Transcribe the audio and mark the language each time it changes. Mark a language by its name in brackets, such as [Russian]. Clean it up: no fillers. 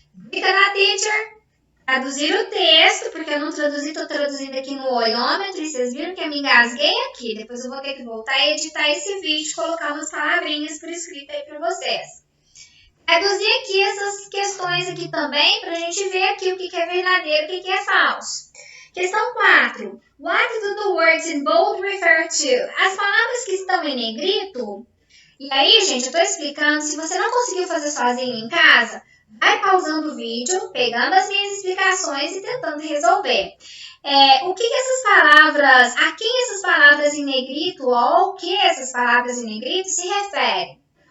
[Portuguese] Clica na teacher, traduzir o texto, porque eu não traduzi, estou traduzindo aqui no olhômetro e vocês viram que eu me engasguei aqui. Depois eu vou ter que voltar e editar esse vídeo e colocar umas palavrinhas por escrito aí para vocês. Traduzir aqui essas questões aqui também para a gente ver aqui o que é verdadeiro e o que é falso. Questão 4. [English] What do the words in bold refer to? [Portuguese] As palavras que estão em negrito. E aí, gente, eu estou explicando. Se você não conseguiu fazer sozinho em casa, vai pausando o vídeo, pegando as minhas explicações e tentando resolver. O que essas palavras, a quem essas palavras em negrito ou ao que essas palavras em negrito se referem?